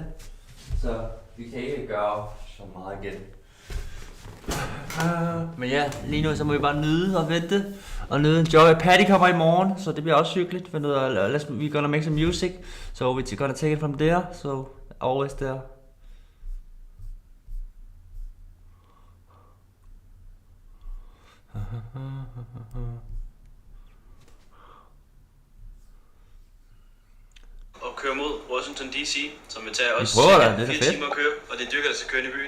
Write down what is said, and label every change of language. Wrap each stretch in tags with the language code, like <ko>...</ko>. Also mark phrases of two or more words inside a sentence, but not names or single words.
<da>Så vi kan ikke gøre så meget igen. Men ja, lige nu så må vi bare nyde og vente. Og nyde en joy. Patty kommer i morgen, så det bliver også hyggeligt.</da> <en>We're gonna make some music. So we're gonna take it from there. So always there.</en> <da>Og køre mod Washington DC, som vil tage os 4 timer at køre, og det dyrker altså køren i byen.</da>